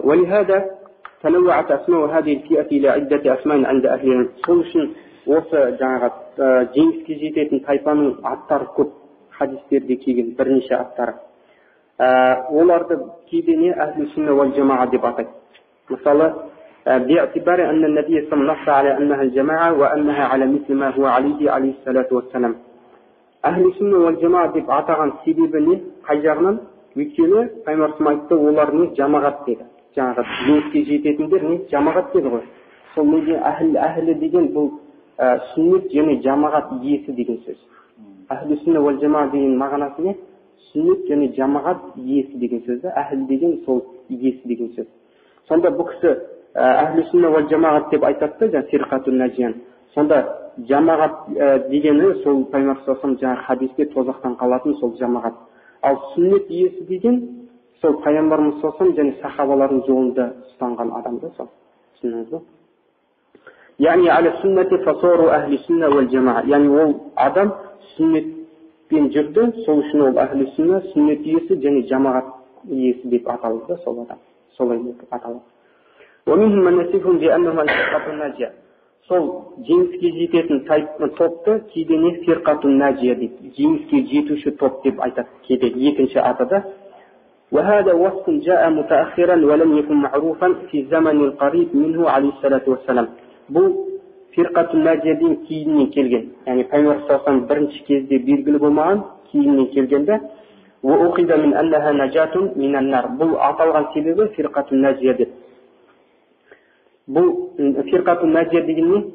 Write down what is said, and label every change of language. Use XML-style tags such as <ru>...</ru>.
<ar>ولهذا تنوعت أسماء هذه الفئة إلى عدة أسماء عند أهل العلم.</ar> <kk>Сол үшін осы жаңағы жеңіске жететін тайпаның аттары көп, хадистерде келген бірнеше аттары. Оларды кейде не أهل السنة والجماعة деп атайды.</kk> <ar>Мысалы, باعتبار أن النبي صلى الله عليه وسلم على أنها الجماعة وأنها على مثل ما هو عليه الصلاة والسلام.</ar> <kk>أهل السنة والجماعة деп атаған себебі не? Қай жағынан? Өйткені Пайғамбарымыз айтты, олар не? Жамағат деді. Жаңағы жеңіске жететіндер не? Жамағат деді ғой. Сол неге әхлі деген бұл сүннет және жамағат иесі деген сөз. Әхлі сүнна уәл жамағат деген мағынасы не? Сүннет және жамағат иесі деген сөз. Әхл деген сол иесі деген сөз. Сонда бұл кісі әхлі сүнна уәл жамағат деп айтады да, фирқатун наджиян. Сонда жамағат дегені сол Пайғамбарымыз жаңағы хадисте тозақтан қалатын сол жамағат. Ал сүннет иесі деген сол Пайғамбарымыз және сахабалардың жолында ұстанған адамды сол. Түсіндіңіз бе? Яғни</kk> <ar>аля сүннати фасору</ar> <kk>ахли сүнна уәл жамаа. Яғни ол адам сүннетпен жүрді, сол үшін ол ахли сүнна, сүннет иесі және жамағат иесі деп аталды сол адам. Солай деп аталады.</kk> <ar>ومنهم من يصفهم بأنهم الفرقة الناجية.</ar> <kk>Сол жеңіске жететін топты кейде не фирқатун наджия дейді. Жеңіске жетуші топ деп айтады кейде екінші атада.</kk> <ar>وهذا وصف جاء متأخرا ولم يكن معروفا في الزمن القريب منه عليه الصلاة والسلام.</ar> <kk>Бұл фирқатун наджиядан кейіннен келген. Яғни Пайғамбар бірінші кезде белгілі болмаған, кейіннен келгенде</kk> <ar>وأخذ من أنها نجاة من النار.</ar> <kk>Бұл аталған себебі фирқатун наджия деп. Бұл фирқатун наджия деген не?</kk>